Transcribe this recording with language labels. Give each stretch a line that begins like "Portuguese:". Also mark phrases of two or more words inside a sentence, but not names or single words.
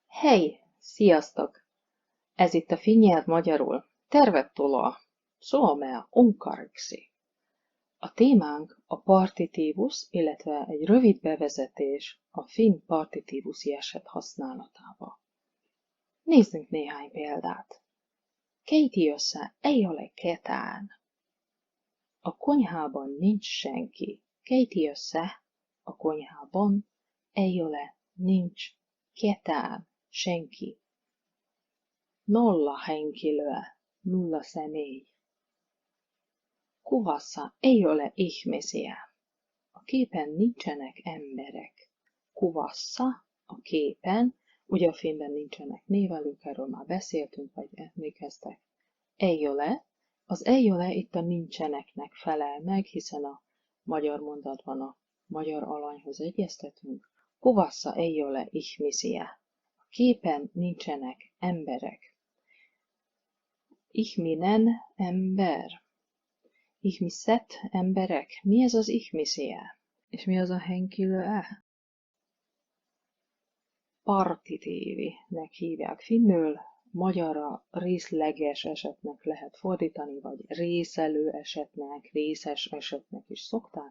Hungarian: Hey, sziasztok! Ez itt a Finnyelv magyarul.
Finnish: Tervetuloa Suomea unkariksi.
Hungarian: A témánk a partitívus, illetve egy rövid bevezetés a finn partitívusi eset használatába. Nézzünk néhány példát.
Finnish: Keittiössä ei ole ketään.
Hungarian: A konyhában nincs senki. Keittiössä, a konyhában,
Finnish: ei ole, nincs, ketään, senki. Nolla henkilöä,
Hungarian: nulla személy.
Finnish: Kuvassa ei ole ihmisiä.
Hungarian: A képen nincsenek emberek. Kuvassa, a képen, ugye a filmben nincsenek névelők, erről már beszéltünk, vagy emlékeztek.
Finnish: Ei ole,
Hungarian: az
Finnish: ei ole
Hungarian: itt a nincseneknek felel meg, hiszen a magyar mondatban a magyar alanyhoz egyeztetünk.
Finnish: Kuvassa ei ole ihmisiä.
Hungarian: A képen nincsenek emberek. Ihminen, ember. Ihmiset, emberek. Mi ez az ihmisiä? És mi az a henkilöä? Partitívinek hívják finnül, magyarra részleges esetnek lehet fordítani, vagy részelő esetnek, részes esetnek is szokták.